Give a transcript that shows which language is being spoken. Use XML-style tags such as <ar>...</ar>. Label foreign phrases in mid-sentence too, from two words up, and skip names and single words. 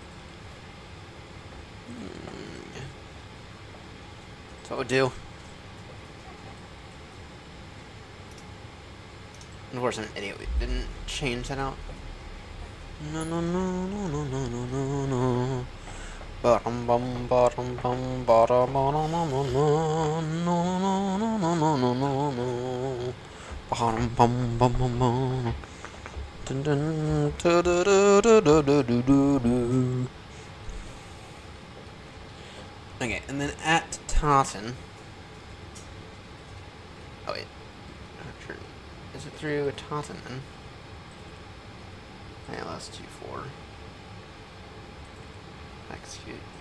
<en>That's what we'll do. And of course, I'm an idiot. We didn't change that out. No, no, no, no, no, no, no, no, no. Bottom, bum, bottom, bum, bottom, bottom, no, no, no, no, no, no, no, no, no, no. Bottom, bum, bum, bum, bum. Dun, dun, do, do, do, do, do, do, do, do, do. Okay, and then at Tartan. Oh wait, is it through Tartan then? Yeah, let's do 4. Execute.</en>